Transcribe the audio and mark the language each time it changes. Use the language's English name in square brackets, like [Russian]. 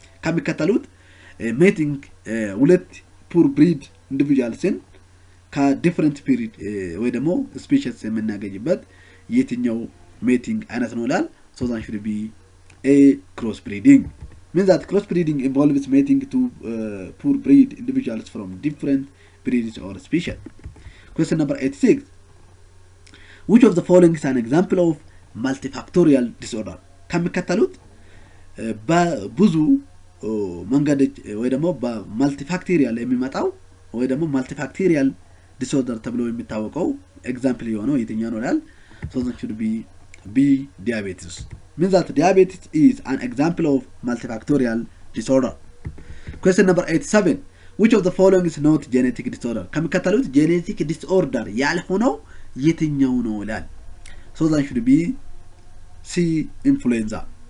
[Amharic] ከሚከተሉት mating ሁለት purebred individualsን ከዲፈረንት breed ወይ ደግሞ species የምናገኝበት የትኛው mating አይነት ነው ይላል። [English] So that should be A, crossbreeding. Means that crossbreeding involves mating to purebred individuals from different breeds or species. Question number 86. Which of the following is an example of multifactorial disorder? [Amharic] ከሚከተሉት በብዙ መንገዶች ወይ ደግሞ በማልቲፋክቶሪያል የሚመጣው ወይ ደግሞ ማልቲፋክቶሪያል ዲስኦርደር ተብሎ የሚታወቀው ኤግዛምፕል የሆነው የትኛው ነው ይላል። [English] So that should be B, diabetes. Means that diabetes is an example of multifactorial disorder. Question number 87. Which of the following is not genetic disorder? [Amharic] ከሚከተሉት genetic disorder ያልሆነው የትኛው ነው ይላል። [English] So that should be C, influenza.